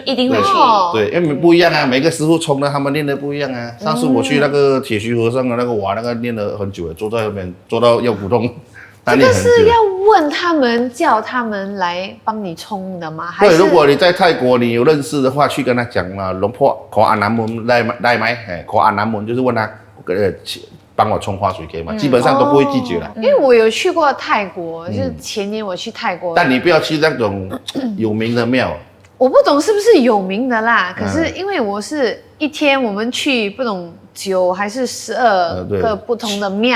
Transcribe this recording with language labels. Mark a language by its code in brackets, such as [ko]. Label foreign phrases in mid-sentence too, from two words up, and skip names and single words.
[zh] 对，因为不一样啊，每个师傅冲的他们练的不一样啊。上次我去那个铁须和尚的那个那个练了很久了，坐在那边坐到腰骨痛，这个是要问他们叫他们来帮你冲的吗？对，如果你在泰国你有认识的话，去跟他讲嘛，龙婆 [th] ขออาน้ำมนต์ได้ไหม？ ขออาน้ำมนต์ [zh] 就是问他帮我冲花水可以吗？基本上都不会拒绝了。因为我有去过泰国，就是前年我去泰国，但你不要去那种有名的庙。我不懂是不是有名的啦，可是因为我是一天我们去不懂9还是12个不同的庙，